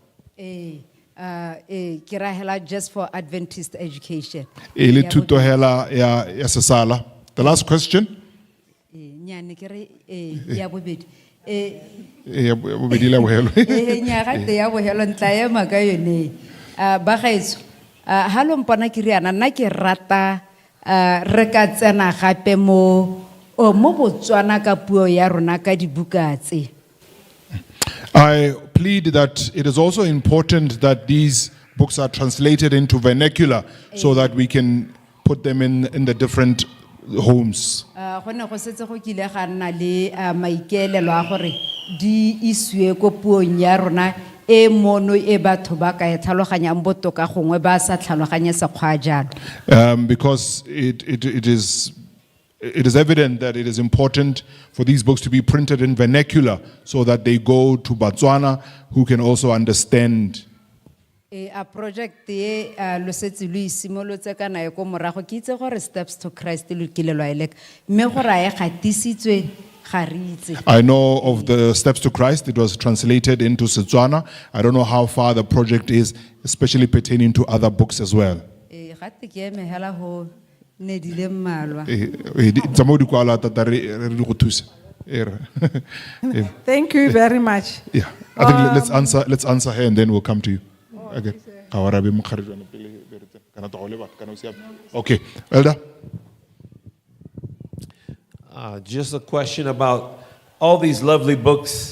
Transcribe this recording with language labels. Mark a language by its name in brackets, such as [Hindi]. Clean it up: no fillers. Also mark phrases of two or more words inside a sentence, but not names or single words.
[English] Just for Adventist education. The last question. [Tswana] Halo mpona ke riana nna ke rata re ka tsena gape mo Botswana ka puo ya rona ka dibuka tse. [English] I plead that it is also important that these books are translated into vernacular so that we can put them in the different homes. [Tswana] Go ne go setse go kile ga nna le maikaelelo a gore di isiwe ko puong ya rona e mono e batho ba ka e tlhaloganyang botoka gongwe ba sa tlhaloganye sekgwa jalo. [English] Because it is evident that it is important for these books to be printed in vernacular so that they go to Botswana who can also understand. [Tswana] A project e lo setse lo isimolotse kana e ko morago ke itse gore Steps to Christ lo kile lo eleka mme gore a e gatisitswe ga re itse. [English] I know of the Steps to Christ. It was translated into Setswana. I don't know how far the project is, especially pertaining to other books as well. [Tswana] Gate ke eme hela ho ne dile mmalwa. [English] Thank you very much. Yeah, I think let's answer her and then we'll come to you. Okay. Okay, Elder. Just a question about all these lovely books.